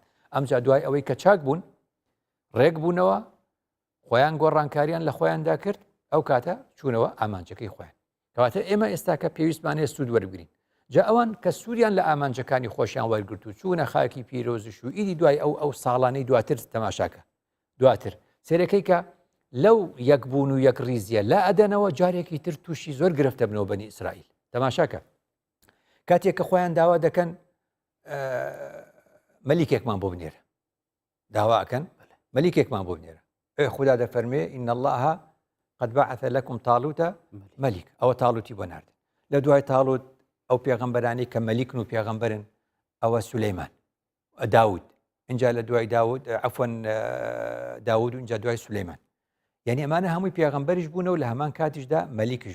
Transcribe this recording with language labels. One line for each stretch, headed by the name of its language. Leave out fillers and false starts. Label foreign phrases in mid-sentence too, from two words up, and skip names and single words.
Central Kurdish: ئەمجا دوای ئەوەی کە چاک بوون ڕێک بوونەوە خۆیان گۆڕانکاریان لە خۆیاندا کرد ئەو کاتە چوونەوە ئامانجەکەی خۆیان کەواتە ئێمە ئێستا کە پێویستمانەیە سوود وەربگرین جا ئەوان کە سووریان لە ئامانجەکانی خۆشیان وەرگرت و چوونە خاکی پیرۆزش و ئیدی دوای ئەو ساڵانەی دواتر تەماشاکە دواتر سێرەکەی کە لەو یەکبوون و یەک ریزیە لا ئەدەنەوە جارێکی تر تووشی زۆر گرفتە بنەوە بەنی ئیسرائیل تەماشاکە کاتێک کە خۆیان داوا دەکەن مەلیکێکمان بۆ بنێرە داواکەن مەلیکێکمان بۆ بنێرە خوددا دەفەرمێ
Arabic: ئین الله قد بعث لكم طالوت
Central Kurdish: مەلیک ئەوە تاڵوتی بۆ ناردن لە دوای تاڵوت ئەو پێغەمبەرانی کە مەلیکن و پێغەمبەرن ئەوە سولەیمان داود اینجا لە دوای داود عفوەن داود و اینجا دوای سولەیمان یعنی ئەمانە هەمووی پێغەمبەریش بوونە و لە هەمان کاتیشدا مەلیکش